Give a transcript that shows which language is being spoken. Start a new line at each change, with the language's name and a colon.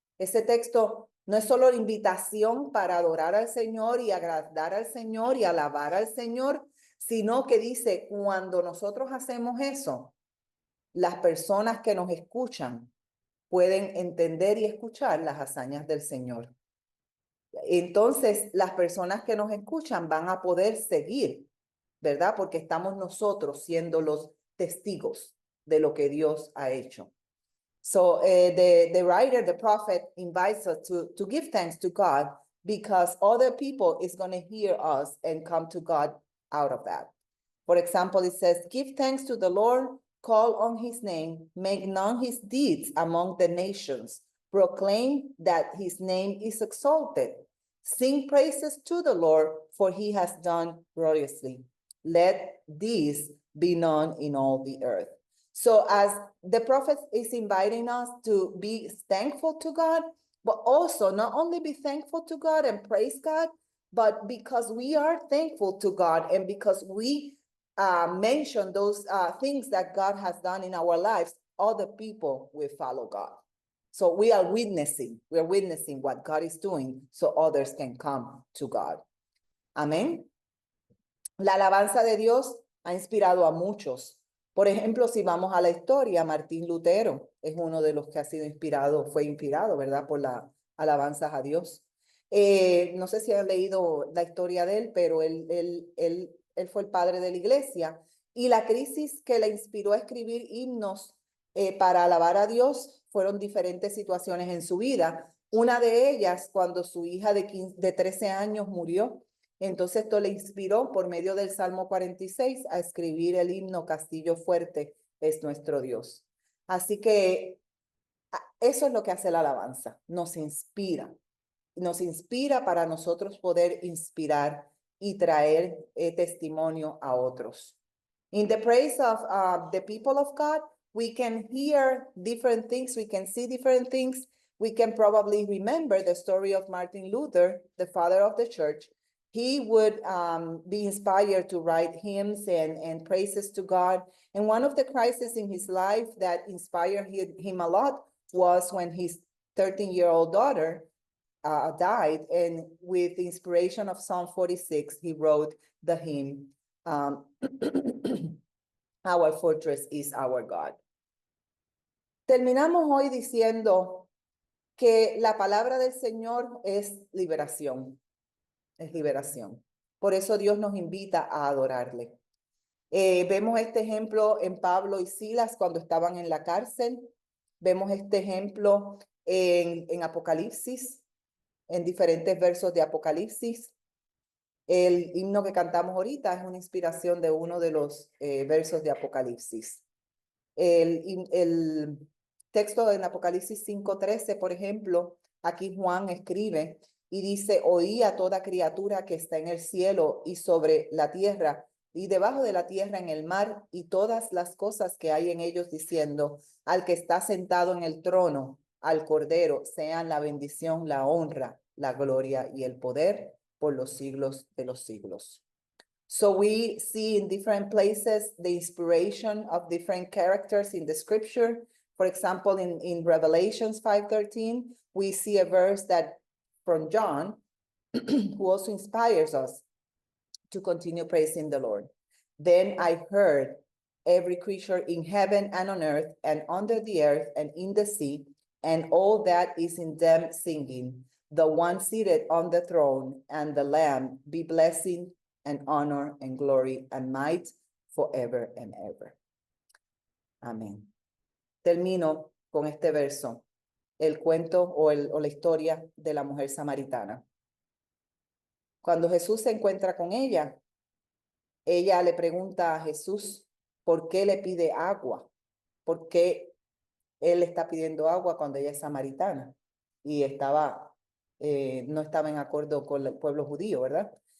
Spanish: Ese texto no es solo la invitación para adorar al Señor y agradar al Señor y alabar al Señor, sino que dice, cuando nosotros hacemos eso, las personas que nos escuchan pueden entender y escuchar las hazañas del Señor. Entonces, las personas que nos escuchan van a poder seguir, ¿verdad? Porque estamos nosotros siendo los testigos de lo que Dios ha hecho.
English: So the writer, the prophet, invites us to give thanks to God because other people is going to hear us and come to God out of that. For example, it says, give thanks to the Lord, call on his name, make known his deeds among the nations, proclaim that his name is exalted. Sing praises to the Lord, for he has done gloriously. Let these be known in all the earth. So as the prophet is inviting us to be thankful to God, but also not only be thankful to God and praise God, but because we are thankful to God and because we mention those things that God has done in our lives, other people will follow God. So we're witnessing what God is doing so others can come to God.
Spanish: Amén. La alabanza de Dios ha inspirado a muchos. Por ejemplo, si vamos a la historia, Martín Lutero es uno de los que ha sido inspirado, fue inspirado, ¿verdad? Por la alabanza a Dios. No sé si han leído la historia de él, pero él fue el padre de la iglesia y la crisis que le inspiró a escribir himnos para alabar a Dios fueron diferentes situaciones en su vida. Una de ellas, cuando su hija de 13 años murió. Entonces esto le inspiró por medio del Salmo 46 a escribir el himno Castillo Fuerte es nuestro Dios. Así que eso es lo que hace la alabanza, nos inspira para nosotros poder inspirar y traer testimonio a otros.
English: In the praise of the people of God, we can hear different things, we can see different things, we can probably remember the story of Martin Luther, the father of the church. He would be inspired to write hymns and praises to God. And one of the crises in his life that inspired him a lot was when his 13-year-old daughter died. And with the inspiration of Psalm 46, he wrote the hymn, Our fortress is our God.
Spanish: Terminamos hoy diciendo que la palabra del Señor es liberación. Es liberación. Por eso Dios nos invita a adorarle. Vemos este ejemplo en Pablo y Silas cuando estaban en la cárcel. Vemos este ejemplo en Apocalipsis, en diferentes versos de Apocalipsis. El himno que cantamos ahorita es una inspiración de uno de los versos de Apocalipsis. El texto en Apocalipsis 5:13, por ejemplo, aquí Juan escribe y dice, oí a toda criatura que está en el cielo y sobre la tierra y debajo de la tierra en el mar y todas las cosas que hay en ellos diciendo, al que está sentado en el trono, al Cordero, sean la bendición, la honra, la gloria y el poder por los siglos de los siglos.
English: So we see in different places the inspiration of different characters in the scripture. For example, in Revelations 5:13, we see a verse that from John, who also inspires us to continue praising the Lord. Then I heard every creature in heaven and on earth and under the earth and in the sea, and all that is in them singing, the one seated on the throne and the Lamb be blessing and honor and glory and might forever and ever.
Spanish: Amén. Termino con este verso, el cuento o la historia de la mujer samaritana. Cuando Jesús se encuentra con ella le pregunta a Jesús por qué le pide agua, por qué él está pidiendo agua cuando ella es samaritana y no estaba en acuerdo con el pueblo judío, ¿verdad?